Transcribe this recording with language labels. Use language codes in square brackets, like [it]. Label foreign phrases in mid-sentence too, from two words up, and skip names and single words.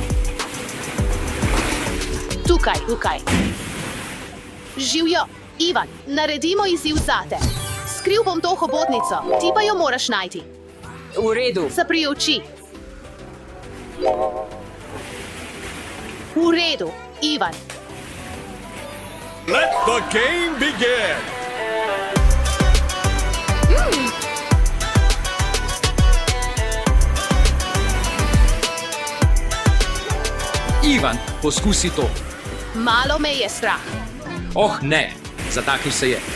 [sl] Tukaj. Živjo, Ivan, naredimo izziv zate. Skril bom to hobotnico, ti pa jo moraš najti. V redu. Zapri oči. V redu, Ivan. [en] Let the game begin! [sl] Ivan, poskusi to. Malo me je strah. Oh, ne, zataknil se je.